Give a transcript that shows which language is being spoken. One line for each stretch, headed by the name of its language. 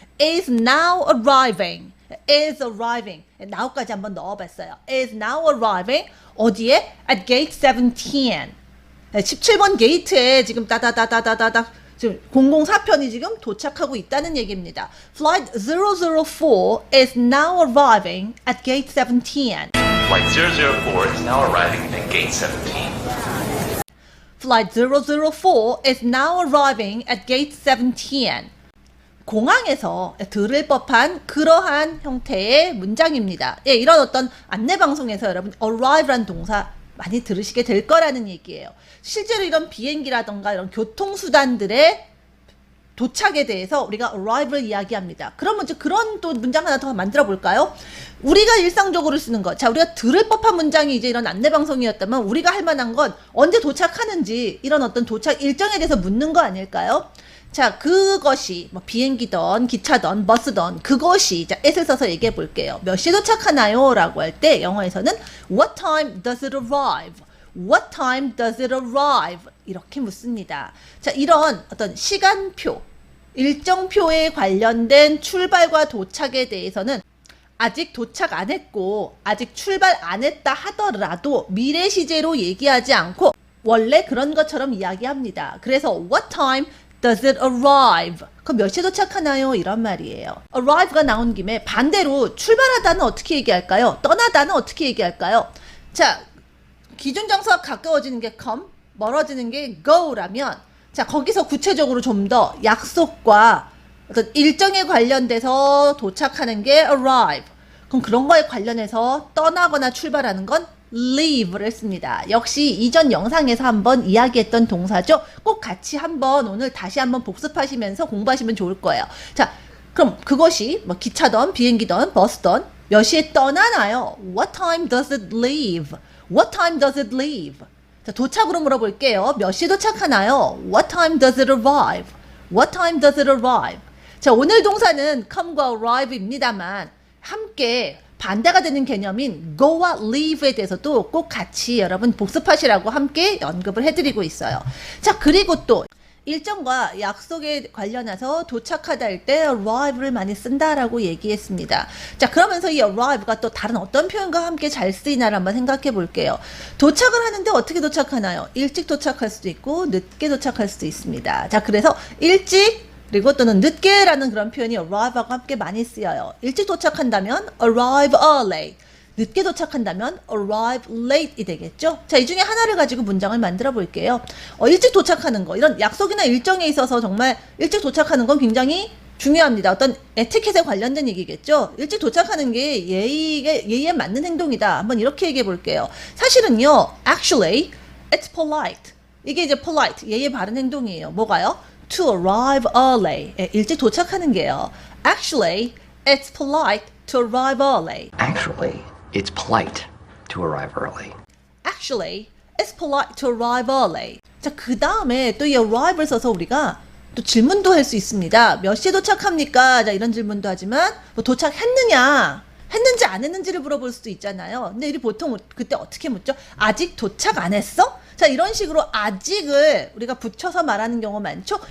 English: is now arriving. is arriving.
Korean: now까지 한번 넣어봤어요.
English: is now arriving.
Korean: 어디에?
English: at gate 17.
Korean: 17번 게이트에 지금 따다다다다다다 지금 004편이 지금 도착하고 있다는 얘기입니다.
English: Flight 004 is now arriving at gate 17. Flight 004 is now arriving at gate 17. Flight 004 is now arriving at gate 17.
Korean: 공항에서 들을 법한 그러한 형태의 문장입니다. 예, 이런 어떤 안내 방송에서 여러분 arrive란 동사 많이 들으시게 될 거라는 얘기예요. 실제로 이런 비행기라던가 이런 교통수단들의 도착에 대해서 우리가 arrive를 이야기합니다. 그러면 이제 그런 또 문장 하나 더 만들어 볼까요? 우리가 일상적으로 쓰는 것. 자, 우리가 들을 법한 문장이 이제 이런 안내 방송이었다면 우리가 할 만한 건 언제 도착하는지 이런 어떤 도착 일정에 대해서 묻는 거 아닐까요? 자, 그것이 뭐 비행기든 기차든 버스든 그것이 자, at을 써서 얘기해 볼게요. 몇 시에 도착하나요? 라고 할 때 영어에서는
English: What time does it arrive? What time does it arrive?
Korean: 이렇게 묻습니다. 자, 이런 어떤 시간표, 일정표에 관련된 출발과 도착에 대해서는 아직 도착 안 했고 아직 출발 안 했다 하더라도 미래 시제로 얘기하지 않고 원래 그런 것처럼 이야기합니다. 그래서
English: What time does it arrive?
Korean: 그럼 몇 시에 도착하나요? 이런 말이에요. arrive가 나온 김에 반대로 출발하다는 어떻게 얘기할까요? 떠나다는 어떻게 얘기할까요? 자, 기준 장소가 가까워지는 게 come, 멀어지는 게 go라면 자, 거기서 구체적으로 좀 더 약속과 어떤 일정에 관련돼서 도착하는 게 arrive. 그럼 그런 거에 관련해서 떠나거나 출발하는 건 leave를 했습니다. 역시 이전 영상에서 한번 이야기했던 동사죠. 꼭 같이 한번 오늘 다시 한번 복습하시면서 공부하시면 좋을 거예요. 자, 그럼 그것이 뭐 기차든 비행기든 버스든 몇 시에 떠나나요?
English: What time does it leave? What time does it leave?
Korean: 자, 도착으로 물어볼게요. 몇 시에 도착하나요?
English: What time does it arrive? What time does it arrive?
Korean: 자, 오늘 동사는 come과 arrive입니다만 함께 반대가 되는 개념인 go와 leave에 대해서도 꼭 같이 여러분 복습하시라고 함께 언급을 해드리고 있어요. 자, 그리고 또 일정과 약속에 관련해서 도착하다 할 때 arrive를 많이 쓴다라고 얘기했습니다. 자, 그러면서 이 arrive가 또 다른 어떤 표현과 함께 잘 쓰이나를 한번 생각해 볼게요. 도착을 하는데 어떻게 도착하나요? 일찍 도착할 수도 있고 늦게 도착할 수도 있습니다. 자, 그래서 일찍 그리고 또는 늦게라는 그런 표현이 arrive하고 함께 많이 쓰여요. 일찍 도착한다면
English: arrive early,
Korean: 늦게 도착한다면
English: arrive late
Korean: 이 되겠죠. 자, 이 중에 하나를 가지고 문장을 만들어 볼게요. 일찍 도착하는 거, 이런 약속이나 일정에 있어서 정말 일찍 도착하는 건 굉장히 중요합니다. 어떤 에티켓에 관련된 얘기겠죠. 일찍 도착하는 게 예의에 맞는 행동이다. 한번 이렇게 얘기해 볼게요. 사실은요,
English: actually, it's polite.
Korean: 이게 이제 polite, 예의에 바른 행동이에요. 뭐가요?
English: To arrive early.
Korean: 일찍 도착하는 게요.
English: Actually, it's polite to arrive early. Actually, it's polite to arrive early. Actually, it's polite to arrive early.
Korean: 자, 그 다음에 또 이 arrive를 써서 우리가 또 질문도 할 수 있습니다. 몇 시에 도착합니까? 자, 이런 질문도 하지만 뭐 도착했느냐? 했는지 안 했는지를 물어볼 수도 있잖아요. 근데 우리 보통 그때 어떻게 묻죠? 아직 도착 안 했어? 자, 이런 식으로 아직을 우리가 붙여서 말하는 경우 많죠?